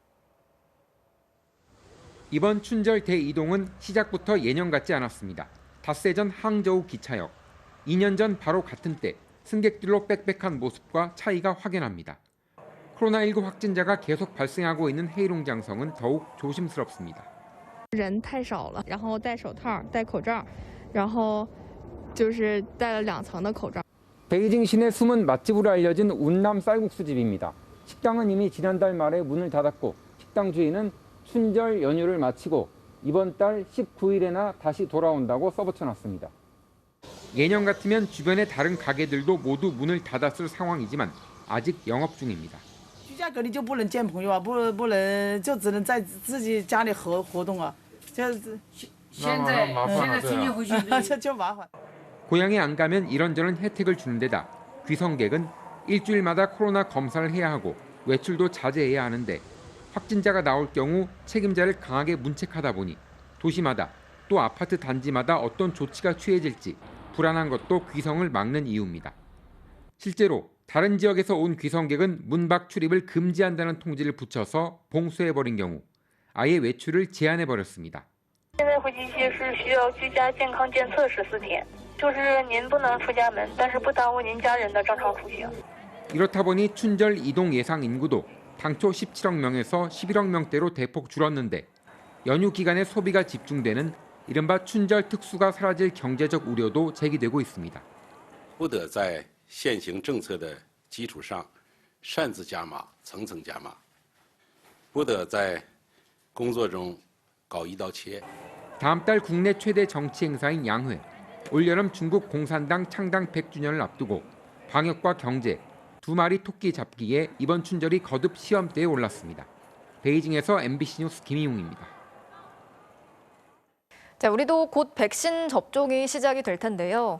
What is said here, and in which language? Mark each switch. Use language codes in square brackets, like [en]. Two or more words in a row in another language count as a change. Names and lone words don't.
[ko] 이번 춘절 대이동은 시작부터 예년 같지 않았습니다. 닷새 전 항저우 기차역. 2년 전 바로 같은 때 승객들로 빽빽한 모습과 차이가 확연합니다. 코로나19 확진자가 계속 발생하고 있는 헤이룽 장성은 더욱 조심스럽습니다. [zh] 人太少了，然后戴手套、戴口罩，然后就是戴了2层的口罩。 [ko] 베이징 시내 숨은 맛집으로 알려진 운남 쌀국수집입니다. 식당은 이미 지난달 말에 문을 닫았고 식당 주인은 춘절 연휴를 마치고 이번 달 19일에나 다시 돌아온다고 써붙여놨습니다. 예년 같으면 주변의 다른 가게들도 모두 문을 닫았을 상황이지만 아직 영업 중입니다. [zh] 居家隔离就不能见朋友啊，不能就只能在自己家里活动啊，这现在春节回去就麻烦。 [ko] 고향에 안 가면 이런저런 혜택을 주는 데다 귀성객은 일주일마다 코로나 검사를 해야 하고 외출도 자제해야 하는데 확진자가 나올 경우 책임자를 강하게 문책하다 보니 도시마다 또 아파트 단지마다 어떤 조치가 취해질지 불안한 것도 귀성을 막는 이유입니다. 실제로 다른 지역에서 온 귀성객은 문 밖 출입을 금지한다는 통지를 붙여서 봉쇄해버린 경우 아예 외출을 제한해버렸습니다. [zh] 现在回去一些是需要居家健康监测14天，就是您不能出家门，但是不耽误您家人的正常出行。 [ko] 이렇다 보니 춘절 이동 예상 인구도 당초 17억 명에서 11억 명대로 대폭 줄었는데 연휴 기간에 소비가 집중되는 이른바 춘절 특수가 사라질 경제적 우려도 제기되고 있습니다. [zh] 不得在现行政策的基础上擅自加码、层层加码，不得在工作中搞一刀切。 [ko] 다음 달 국내 최대 정치 행사인 양회, 올여름 중국 공산당 창당 100주년을 앞두고 방역과 경제, 두 마리 토끼 잡기에 이번 춘절이 거듭 시험대에 올랐습니다. 베이징에서 MBC 뉴스 김희웅입니다. 자, 우리도 곧 백신 접종이 시작이 될 텐데요.